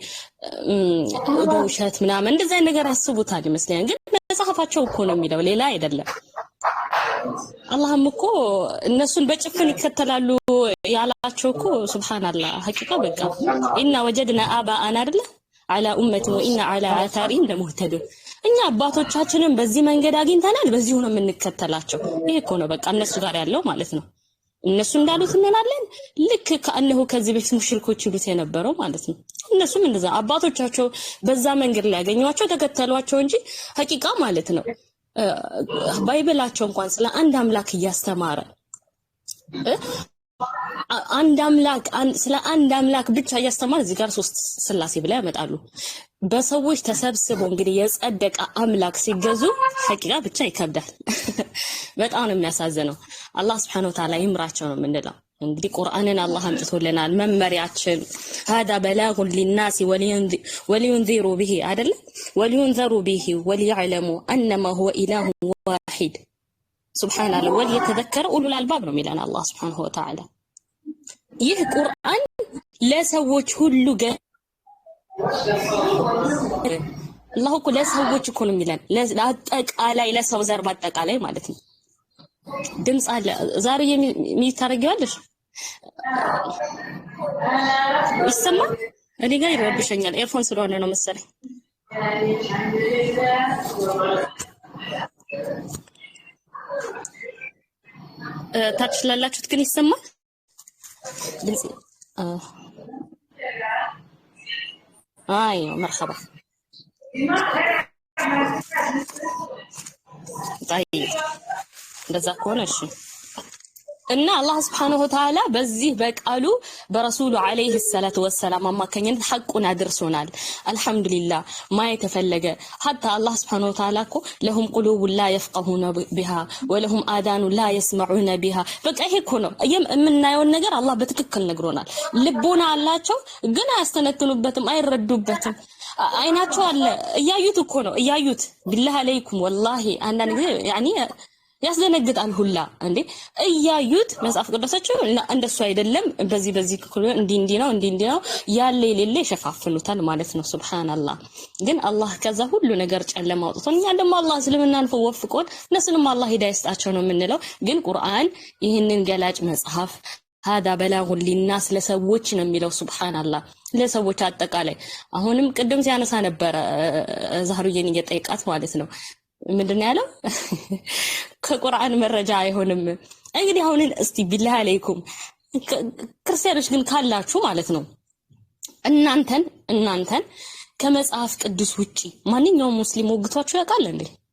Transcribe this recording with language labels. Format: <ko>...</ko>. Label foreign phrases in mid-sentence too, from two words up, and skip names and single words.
<am>በውሸት ምናምን እንደዛ ነገር ያስቡታል ይመስለኛል። ግን መጽሐፋቸው እኮ ነው የሚለው ሌላ አይደለም። አላህም እኮ እነሱን በጭፍን ይከተላሉ ያላቸው እኮ ሱብሃንአላህ ሐቂቃ በቃ</am> <ar>إنا وجدنا آباءنا</ar> <am>አይደለ</am> <ar>على أمة وإن على آثارهم لمهتدون</ar> <am>እኛ አባቶቻችንን በዚህ መንገድ አግኝተናል በዚሁ ነው የምንከተላቸው። ይሄ እኮ ነው በቃ እነሱ ጋር ያለው ማለት ነው። እነሱ እንዳሉት እንናለን ልክ ከአንሁ ከዚህ በፊት ሙሽሪኮች ይሉት የነበረው ማለት ነው። እነሱም እንደዛ አባቶቻቸው በዛ መንገድ ላይ ያገኙዋቸው ተከተሏቸው እንጂ ሐቂቃ ማለት ነው ባይብላቸው እንኳን ስለ አንድ አምላክ እያስተማረ ስለ አንድ አምላክ ብቻ እያስተማረ እዚህ ጋር ሶስት ስላሴ ብላ ያመጣሉ። በሰዎች ተሰብስበው እንግዲህ የጸደቀ አምላክ ሲገዙ ሐቂቃ ብቻ ይከብዳል። በጣም ነው የሚያሳዝነው። አላህ</am> <ar>سبحانه وتعالى</ar> <am>ይምራቸው ነው የምንለው። እንግዲህ ቁርአንን አላህ አምጥቶልናል መመሪያችን</am> <ar>هذا بلاغ للناس ولينذروا به</ar> <am>አይደል</am> <ar>ولينذروا به وليعلموا انما هو اله واحد سبحان الله وليتذكر اولو الالباب</ar> <am>ነው የሚለን አላህ</am> <ar>سبحانه وتعالى።</ar> <am>ይህ ቁርአን ለሰዎች ሁሉ አላህ እኮ ለሰዎች እኮ ነው የሚለን ለአጠቃላይ ለሰው ዘር ባጠቃላይ ማለት ነው። ድምጽ አለ ዛሬ የሚታረጋለሽ ይሰማ እኔ ጋር ይረብሸኛል። ኤርፎን ስለሆነ ነው መሰለኝ። ታች ላላችሁት ግን ይሰማል ድምጽ</am> <ar>ايوه مرحبا.</ar> <am>طيب እንደዛ ከሆነ እሺ። እና አላህ</am> <ar>سبحانه وتعالى</ar> <am>በዚህ በቃሉ በረሱሉ</am> <ar>عليه الصلاة والسلام</ar> <am>አማካኝነት ሐቁን አድርሶናል። አልহামዱሊላህ ማየት ተፈለገ حتى አላህ</am> <ar>سبحانه وتعالى</ar> <am>እኮ</am> <ar>لهم قلوب لا يفقهون بها ولهم آذان لا يسمعون</ar> <am>بها በቃ ይሄ እኮ ነው የምናየው ነገር አላህ በትክክል ነግሮናል። ልቦና አላቸው ግን አያስተነትኑበትም አይረዱበትም። አይናቸው አለ እያዩት እኮ ነው እያዩት</am> <ar>بالله عليكم</ar> <am>ወላሂ አንዳንድ ጊዜ ያኒ ያስደነግጣል ሁላ እንዴ እያዩት መጽሐፍ ቅዱሳቸው እንደሱ አይደለም በዚህ እንዲ ነው ያለ የሌለ ይሸፋፍኑታል ማለት ነው። ሱብሃንአላህ። ግን አላህ ከዛ ሁሉ ነገር ጨለማ አውጥቶን እኛ ደግሞ አላህ እስልምናን ወፍቆን እነሱንም አላህ ሂዳያ ይስጣቸው ነው የምንለው። ግን ቁርአን ይህንን ገላጭ መጽሐፍ</am> <ar>هذا بلاغ للناس</ar> <am>ለሰዎች ነው የሚለው ሱብሃንአላህ ለሰዎች አጠቃላይ። አሁንም ቅድም ሲያነሳ ነበር ዛህሩዬን እየጠየቃት ማለት ነው ምንድነው ያለው ከቁርአን መረጃ አይሆንም። እንግዲህ አሁን እስቲ</am> <ar>بالله عليكم</ar> <am>ክርስቲያኖች ግን ካላችሁ ማለት ነው እናንተን ከመጽሐፍ ቅዱስ ውጪ ማንኛውም ሙስሊም ወግቷችሁ ያውቃል እንዴ?</am>